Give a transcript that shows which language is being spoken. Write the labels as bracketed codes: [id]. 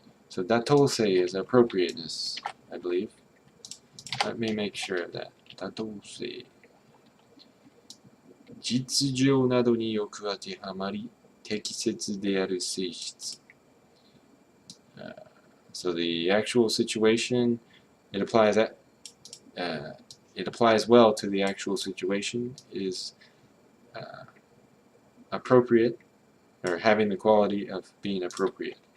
[en] So 妥当性 is appropriateness, I believe. Let me make sure of that. 妥当性。 [ja] 実情などによく当てはまり、適切である性質。 [en] So the actual situation, it applies well to the actual situation, is appropriate, or having the quality of being appropriate.